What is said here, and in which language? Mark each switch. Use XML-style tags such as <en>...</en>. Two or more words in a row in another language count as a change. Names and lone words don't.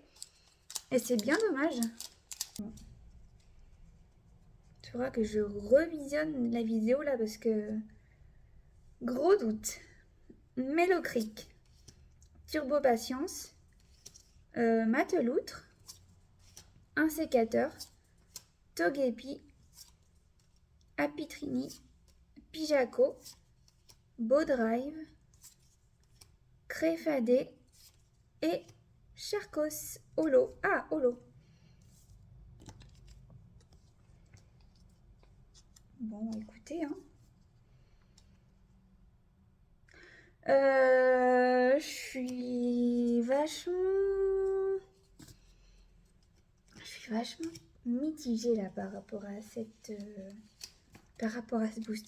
<fr>Et c'est bien dommage. Bon. Il faudra que je revisionne la vidéo là parce que... Gros doute. Mellow Creek. Turbo Patience. Mateloutre. Un sécateur. Togepi. Apitrini. Pijaco. Bowdrive. Créfadé. Et Charcos. Holo. Ah, Holo. Bon, écoutez, hein. Je suis vachement mitigée là par rapport à ce booster.</fr>